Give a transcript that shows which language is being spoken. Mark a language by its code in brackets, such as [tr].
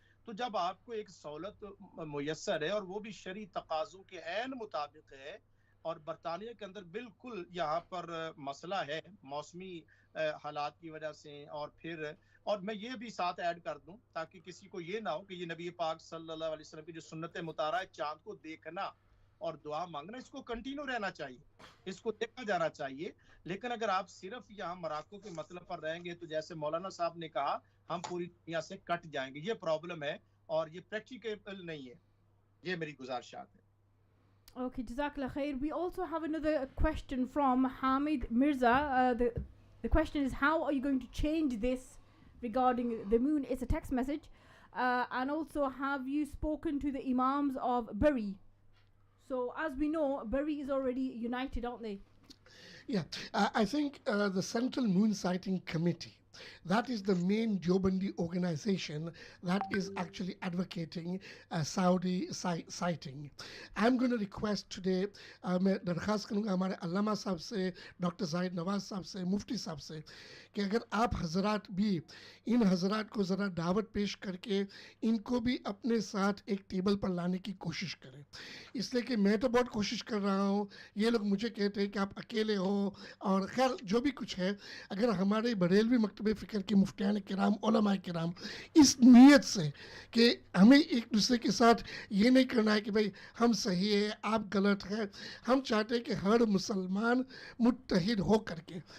[ur] تو جب آپ کو ایک سہولت میسر ہے اور وہ بھی شرعی تقاضوں کے عین مطابق ہے، اور برطانیہ کے اندر بالکل یہاں پر مسئلہ ہے موسمی حالات کی وجہ سے، اور میں یہ بھی ساتھ ایڈ کر دوں تاکہ کسی کو یہ نہ ہو کہ یہ نبی پاک صلی اللہ علیہ وسلم کی جو سنت مطالعہ ہے چاند کو دیکھنا اور دعا مانگنا، اس کو کنٹینیو رہنا چاہیے، اس کو دیکھا جانا چاہیے. لیکن اگر آپ صرف یہاں مراکو کے مطلب پر رہیں گے تو جیسے مولانا صاحب نے کہا ہم پوری دنیا سے کٹ جائیں گے. یہ پرابلم ہے اور یہ پریکٹیکل نہیں ہے. یہ میری گزارشات ہے. [en] Okay, Jazakallah khair. We also have another question from Hamid Mirza. The question is, how are you going to change this regarding the moon? It's a text message. And also, have you spoken to the imams of Bury? So, as we know, Bury is already united, aren't they? Yeah, I think the Central Moon Sighting Committee, that is the main Deobandi organization that is actually advocating Saudi sighting. I'm going to request today, [ur] میں درخواست کروں گا ہمارے علامہ صاحب سے، doctor زاہد نواز صاحب سے، مفتی صاحب سے، کہ اگر آپ حضرات بھی ان حضرات کو ذرا دعوت پیش کر کے ان کو بھی اپنے ساتھ ایک ٹیبل پر لانے کی کوشش کریں. اس لیے کہ میں تو بہت کوشش کر رہا ہوں، یہ لوگ مجھے کہتے ہیں کہ آپ اکیلے ہو، اور خیر جو بھی کچھ ہے، اگر ہمارے بریلوی مکتب فکر کے مفتیان کرام، علماء کرام اس نیت سے کہ ہمیں ایک دوسرے کے ساتھ یہ نہیں کرنا ہے کہ بھئی ہم صحیح ہے آپ غلط ہے، ہم چاہتے ہیں کہ ہر مسلمان متحد ہو کر کے.